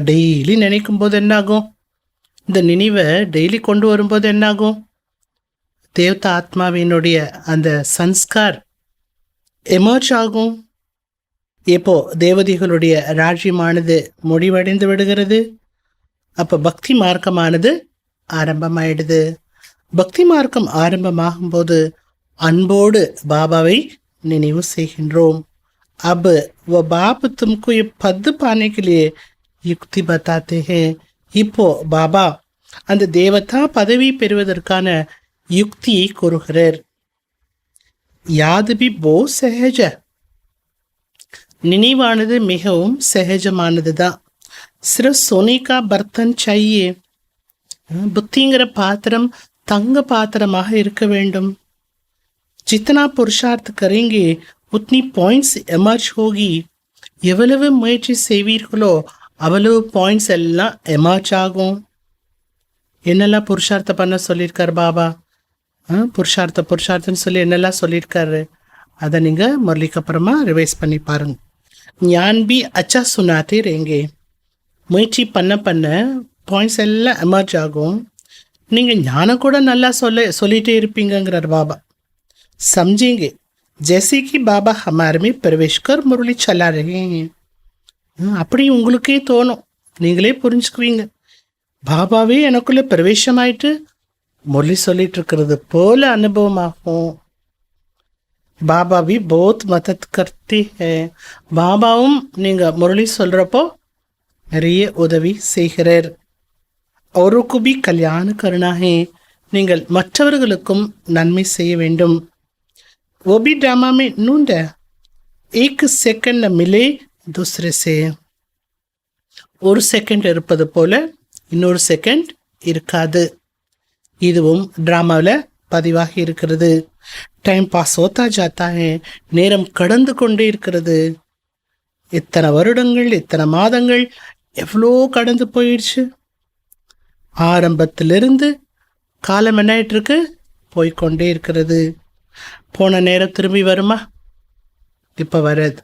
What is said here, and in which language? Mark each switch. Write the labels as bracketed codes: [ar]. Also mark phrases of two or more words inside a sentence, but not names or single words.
[ta] டெய்லி நினைக்கும் போது என்னாகும், இந்த நினைவை டெய்லி கொண்டு வரும்போது என்னாகும், தேவதா ஆத்மாவினுடைய அந்த சன்ஸ்கார் எமர்ஜ் ஆகும். இப்போ தேவதைகளுடைய ராஜ்யமானது முடிவடைந்து விடுகிறது. அப்போ பக்தி மார்க்கமானது ஆரம்பமாயிடுது. பக்தி மார்க்கம் ஆரம்பமாகும் போது அன்போடு பாபாவை நினைவு செய்கின்றோம். [hi] अब वो बाप तुमको ये पद पाने के लिए युक्ति बताते हैं. [ta] இப்போ பாபா அந்த தேவதா பதவி பெறுவதற்கான யுக்தியை கூறுகிறார். [hi] யாது भी बहुत सहज. [ta] நினைவானது மிகவும் சகஜமானது தான். [hi] சிர்ஃப் सोने का बर्तन चाहिए. [ta] புத்திங்கிற பாத்திரம் தங்க பாத்திரமாக இருக்க வேண்டும். [hi] जितना पुरुषार्थ करेंगे उतनी [en] points emerge [hi] होगी. [ta] எவ்வளவு முயற்சி செய்வீர்களோ அவ்வளவு பாயிண்ட்ஸ் எல்லாம் எமர்ஜ் ஆகும். என்னெல்லாம் புருஷார்த்தம் பண்ண சொல்லியிருக்கார் பாபா? புருஷார்த்தம்னு சொல்லி என்னெல்லாம் சொல்லியிருக்காரு அதை நீங்கள் முரளிக்கு அப்புறமா ரிவைஸ் பண்ணி பாருங்க. [hi] ज्ञान भी अच्छा सुनाते रहेंगे. [ta] முயற்சி பண்ண பண்ண பாயிண்ட்ஸ் எல்லாம் எமர்ஜ் ஆகும். நீங்கள் ஞானம் கூட நல்லா சொல்லிகிட்டே இருப்பீங்கிறார் பாபா. [hi] समझेंगे जैसे कि बाबा हमारे में प्रवेश कर मुरली चला रहे हैं. [ta] அப்படி உங்களுக்கே தோணும், நீங்களே புரிஞ்சுக்குவீங்க, பாபாவே எனக்குள்ளே பிரவேசமாயிட்டு முரளி சொல்லிட்டு இருக்கிறது போல அனுபவமாகும். [hi] பாபா भी बहुत मदद करते हैं. [ta] பாபாவும் நீங்கள் முரளி சொல்கிறப்போ நிறைய உதவி செய்கிறார். [hi] औरों को भी कल्याण करना है. [ta] நீங்கள் மற்றவர்களுக்கும் நன்மை செய்ய வேண்டும். [hi] वो भी ड्रामा में नूंद है. एक सेकंड मिले दूसरे से. [ta] ஒரு செகண்ட் இருப்பது போல இன்னொரு செகண்ட் இருக்காது. இதுவும் ட்ராமாவில் பதிவாகி இருக்கிறது. [en] time pass [hi] होता जाता है. [ta] நேரம் கடந்து கொண்டே இருக்கிறது. இத்தனை வருடங்கள், இத்தனை மாதங்கள் எவ்வளோ கடந்து போயிடுச்சு. ஆரம்பத்திலிருந்து காலம் என்ன ஆயிட்டு இருக்கு, போய்கொண்டே இருக்கிறது. போன நேரம் திரும்பி வருமா? இப்போ வராது.